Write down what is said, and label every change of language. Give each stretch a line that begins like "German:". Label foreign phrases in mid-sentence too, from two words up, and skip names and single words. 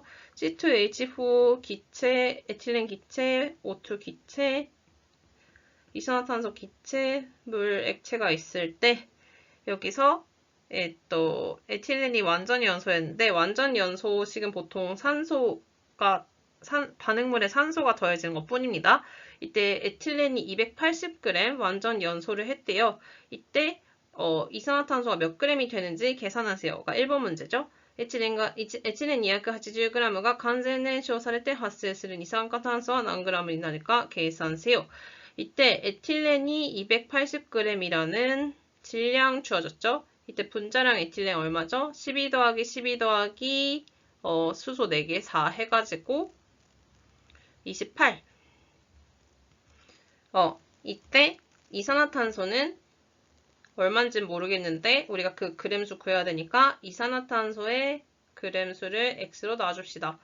Korean: C2H4 기체, 에틸렌 기체, O2 기체, 이산화탄소 기체, 물 액체가 있을 때 여기서 또 에틸렌이 완전 연소였는데 완전 연소식은 보통 반응물에 산소가 더해지는 것 뿐입니다. 이때 에틸렌이 280g 완전 연소를 했대요. 이때 이산화탄소가 몇 g이 되는지 계산하세요가 1번 문제죠. 에틸렌 280g가
Japanese: 完全燃焼されて発生する二酸化炭素は何 g이になるか計算せよ.
Korean: 이때 에틸렌이 280g이라는 질량 주어졌죠. 이때 분자량 에틸렌 얼마죠? 12 더하기 12 더하기 수소 4개 4 해가지고 28. 이때 이산화탄소는 얼마인지 모르겠는데 우리가 그 그램수 구해야 되니까 이산화탄소의 그램수를 x로 놔줍시다.